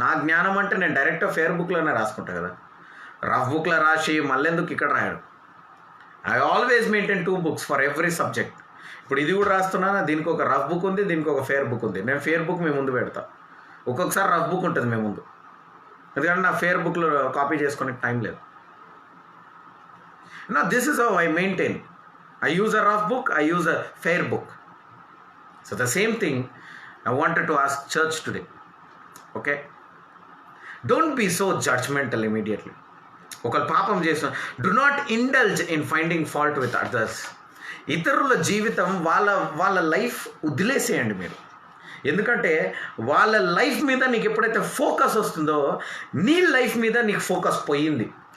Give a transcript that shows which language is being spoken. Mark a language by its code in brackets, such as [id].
[te] నా జ్ఞానం అంటే నేను డైరెక్ట్గా ఫేర్ బుక్లోనే రాసుకుంటాను కదా. రఫ్ బుక్లో రాసి మళ్ళెందుకు ఇక్కడ రాయడం? [en] I always maintain 2 books for every subject. [te] ఇప్పుడు ఇది కూడా రాస్తున్నాను, దీనికి ఒక రఫ్ బుక్ ఉంది, దీనికి ఒక ఫేర్ బుక్ ఉంది. నేను ఫేర్ బుక్ మీ ముందు పెడతా, ఒక్కొక్కసారి రఫ్ బుక్ ఉంటుంది మీ ముందు, ఎందుకంటే నా ఫేర్ బుక్లో కాపీ చేసుకునే టైం లేదు. [en] Now this is how I maintain. I use a rough book, I use a fair book. So the same thing I wanted to ask church today. Okay? Don't be so judgmental immediately. [te] ఒకళ్ళు పాపం చేసిన, [en] do not indulge in finding fault with others. [te] ఇతరుల జీవితం వాళ్ళ life వదిలేసేయండి మీరు. ఎందుకంటే వాళ్ళ లైఫ్ మీద నీకు ఎప్పుడైతే ఫోకస్ వస్తుందో నీ లైఫ్ మీద నీకు ఫోకస్ పోయింది.